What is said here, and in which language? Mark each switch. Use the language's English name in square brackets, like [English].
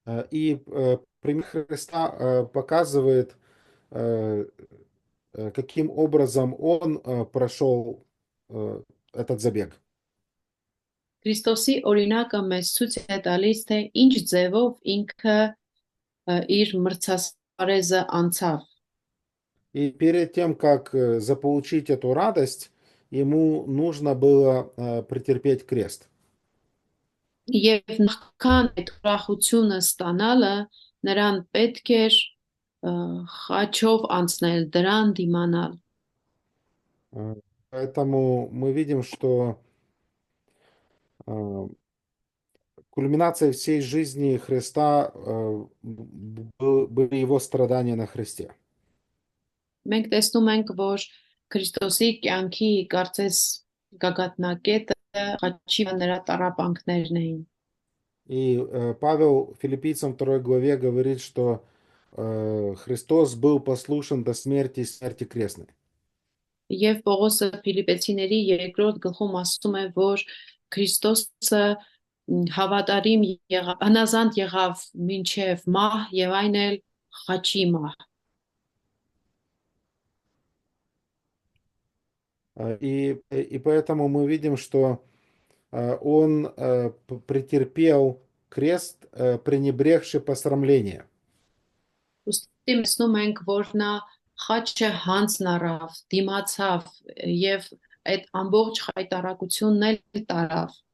[Russian] И пример Христа показывает, каким образом он прошел этот забег. [Armenian] Քրիստոսի օրինակը մեզ ցույց է տալիս, թե ինչ ձևով ինքը իր մրցասարեզը անցավ։ [Russian] И перед тем, как заполучить эту радость, ему нужно было претерпеть крест. [Armenian] Եվ նախքան այդ ուրախությունը ստանալը, նրան պետք էր խաչով անցնել, դրան դիմանալ։ [Russian] Поэтому мы видим, что кульминацией всей жизни Христа были его страдания на Христе. [Armenian] Մենք տեսնում ենք, որ Քրիստոսի կյանքի կարծես գագաթնակետը խաչի նրա տառապանքներն էին։ [Russian] И Павел Филиппийцам 2 главе говорит, что Христос был послушен до смерти и смерти крестной. [Armenian] Եվ Պողոսը Ֆիլիպեցիների 2-րդ գլխում ասում է, որ Քրիստոսը հավատարիմ եղավ, հնազանդ եղավ մինչև մահ եւ այն էլ խաչի մահ։ [Russian] И поэтому мы видим, что он претерпел крест, пренебрегший посрамление. [Armenian] Ուստի տեսնում ենք, որ նա խաչը հանձն առավ, դիմացավ եւ այդ ամբողջ խայտարակությունն էլ տարավ։